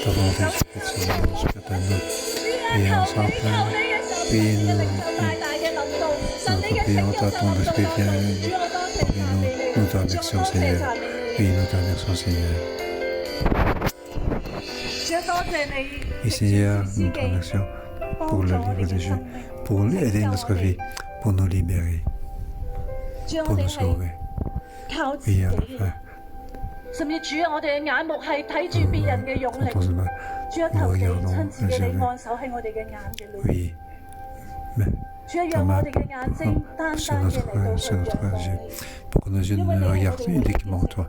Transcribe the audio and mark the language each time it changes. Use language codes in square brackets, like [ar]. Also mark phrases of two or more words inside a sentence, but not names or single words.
[yue] 主啊，求你嘅手，神嘅領袖大大嘅臨到，神你嘅拯救就臨到我哋。主啊，多謝讚美你，主啊，多謝你， [fr] Seigneur, nous te remercions pour le livre de Dieu, pour aider notre vie, pour nous libérer, pour nous sauver. [yue] 靠自己，甚至主啊，我哋嘅眼目係睇住別人嘅勇力，主啊，求你親自嘅你按手喺我哋嘅眼嘅裏邊，主啊，讓我哋嘅眼睛單單嘅嚟到去仰望你，因為你係我哋嘅拯救。